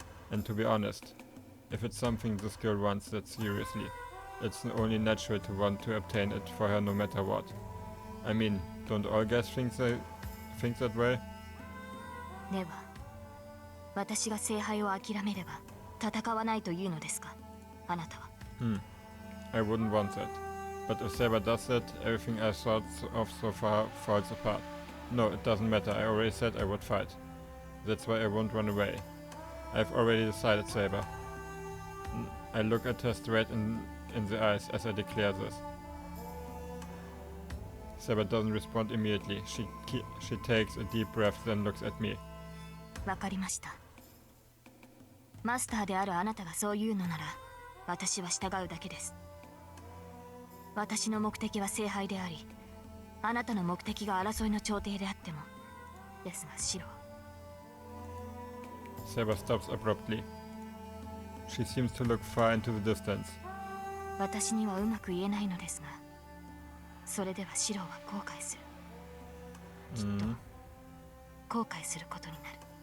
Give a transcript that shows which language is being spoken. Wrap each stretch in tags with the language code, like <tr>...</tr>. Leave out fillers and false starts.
<en>And to be honest, if it's something this girl wants that seriously, it's only natural to want to obtain it for her no matter what. I mean, don't all guys think that way?</en> <ja>では、私が聖杯を諦めれば戦わないというのですか、あなたは。</ja> <en>I wouldn't want that. But if Saber does that, everything I thought of so far falls apart. No, it doesn't matter. I already said I would fight. That's why I won't run away. I've already decided, Saber. I look at her straight in the eyes as I declare this. Saber doesn't respond immediately. She takes a deep breath, then looks at me.</en> <ja>わかりました。マスターであるあなたがそう言うのなら、私は従うだけです。私の目的は聖杯であり、あなたの目的が争いの調停であっても。ですがシロ。</ja> <en>Saber stops abruptly. She seems to look far into the distance.</en> <ja>私にはうまく言えないのですが、それではシロは後悔する。きっと後悔することになる。</ja>